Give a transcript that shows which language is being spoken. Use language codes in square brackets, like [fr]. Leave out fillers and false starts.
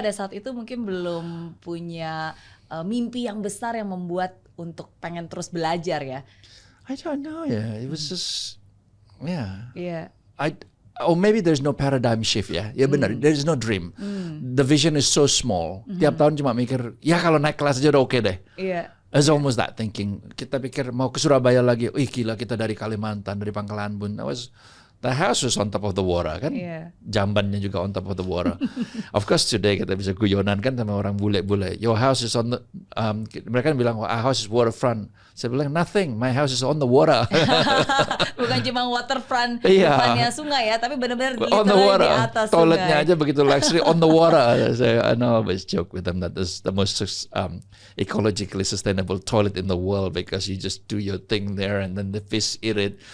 [id] pada saat itu mungkin belum punya mimpi yang besar yang membuat untuk pengen terus belajar ya. [en] I don't know ya, it was just Yeah. Or maybe there's no paradigm shift ya. [id] Ya benar, [en] there is no dream. The vision is so small. [id] Tiap tahun cuma mikir, ya kalau naik kelas aja udah oke deh. Iya. [en] It's almost that thinking. [id] Kita pikir mau ke Surabaya lagi, gila kita dari Kalimantan, dari Pangkalan Bun. [en] The house was on top of the water kan. [id] Jambannya juga [en] on top of the water. Of course today [id] kita bisa guyonan kan sama orang bule-bule. [en] Your house is on the, [id] mereka bilang, [en] our house is waterfront. [id] Saya bilang, [en] nothing, my house is on the water. [id] Bukan cuma waterfront, depannya sungai ya, tapi benar-benar [en] on the water. [id] Di atas Toiletnya aja begitu [en] luxury, on the water. So I know, I always joke with them that this is the most ecologically sustainable toilet in the world, because you just do your thing there and then the fish eat it.